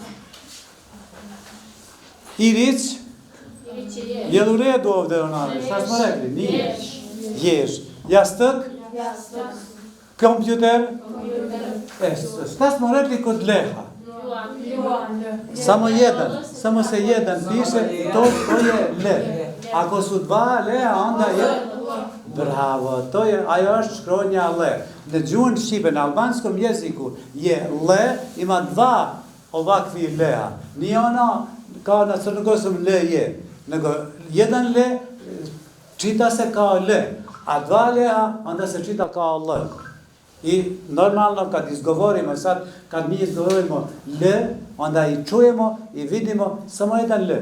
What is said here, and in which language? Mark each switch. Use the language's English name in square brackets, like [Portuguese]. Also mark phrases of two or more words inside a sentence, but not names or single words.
[Serbian] Irić? Je li u redu ovdje onale? Šta smo rekli? Nije. Jež. Jastuk? Kompjuter? Šta smo rekli kod leha? Samo se jedan piše, to je le. Ako su dva lea, onda je... Bravo, to je, [Albanian] ajo është shkronja le. Në gjuhën shqipe, [Serbian] në albanskom jeziku, je le, ima dva ovakvi lea. Nije ono, kao na crnogorskом le je, nego jedan le čita se kao le, a dva lea onda se čita kao le. I normalno kad izgovorimo sad, kad mi izgovorimo le, onda i čujemo i vidimo samo jedan le.